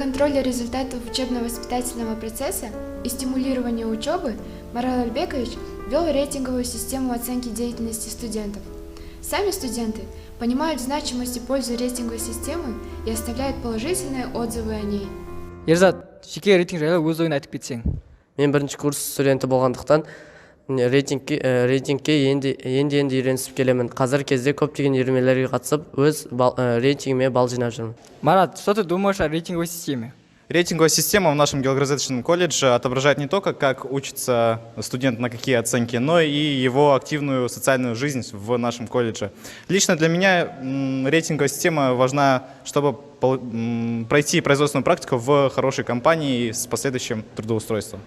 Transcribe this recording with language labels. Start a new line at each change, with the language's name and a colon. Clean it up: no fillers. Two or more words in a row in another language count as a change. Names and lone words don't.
Russian: контроля результатов учебно-воспитательного процесса и стимулирования учебы Марал Альбекович ввел рейтинговую систему оценки деятельности студентов. Сами студенты понимают значимость и пользу рейтинговой системы и оставляют положительные отзывы о ней.
Kazakh: Ерзат, жеке рейтинг жайлы өз ойын айтып кетсең. Мен бірінші курс студенті болғандықтан рейтингке енді үйренісіп келемін. Қазір кезде көптеген үйірмелерге қатысып, өз рейтингіме балл жинап жүрмін.
Russian: Марат, что ты думаешь о рейтинговой системе? Рейтинговая система в нашем геологоразведочном колледже отображает не только, как учится студент на какие оценки, но и его активную социальную жизнь в нашем колледже. Лично для меня рейтинговая система важна, чтобы пройти производственную практику в хорошей компании с последующим трудоустройством.